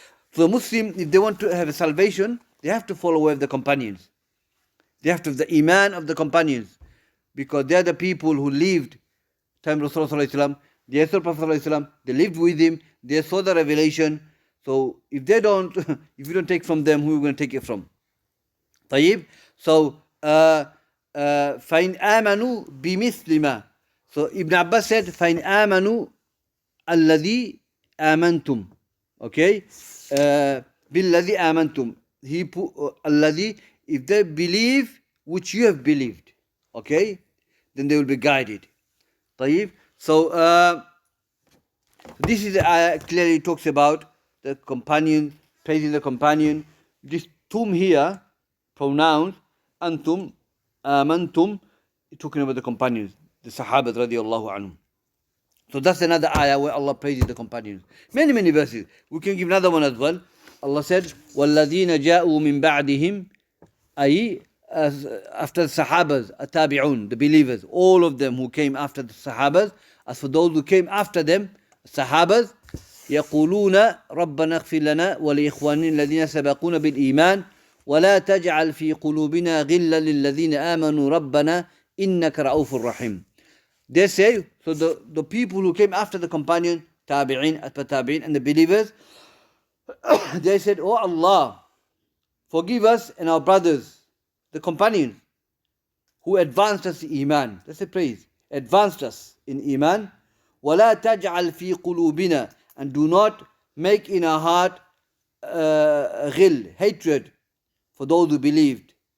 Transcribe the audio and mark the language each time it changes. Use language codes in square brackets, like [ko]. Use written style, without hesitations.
[en] For Muslim, if they want to have a salvation, they have to follow way of the companions. They have to have the Iman of the companions. Because they are the people who lived time of Rasulullah, they saw Prophet, they lived with him, they saw the revelation. So if they don't, if you don't take from them, who are you going to take it from? [ar] طيب. [en] So [ar] فَإِنْ آمَنُوا بِمِثْلِ مَا. [en] So Ibn Abbas said, [ar] فَإِنْ آمَنُوا الَّذِي آمَنْتُمْ. Okay? بِالَّذِي آمَنْتُمْ. [en] He put, الَّذِي, if they believe which you have believed, okay? Then they will be guided. [ar] طيب? [en] So, this is the ayah clearly talks about the companion, praising the companion. This tum here, pronouns, antum, amantum, talking about the companions, the Sahabas radiallahu anhum. So that's another ayah where Allah praises the companions. Many, many verses. We can give another one as well. Allah said, [ar] وَالَّذِينَ جَاءُوا مِن بَعْدِهِمْ, أي [en] after the Sahabas, Tabi'un, the believers, all of them who came after the Sahabas. As for those who came after them, Sahabas, [ar] يقولون ربنا اغفر لنا ولإخواننا الذين سبقونا بالإيمان ولا تجعل في قلوبنا غلا للذين آمنوا ربنا إنك رؤوف رحيم. [en] They say, so the people who came after the companion, Tabi'in, Tabi'in, and the believers, they said, Oh Allah, forgive us and our brothers, the companions, who advanced us in Iman. That's a praise. Advanced us in Iman. [ar] وَلَا تَجْعَلْ فِي قُلُوبِنَا, [en] and do not make in our heart ghil, hatred for those who believed.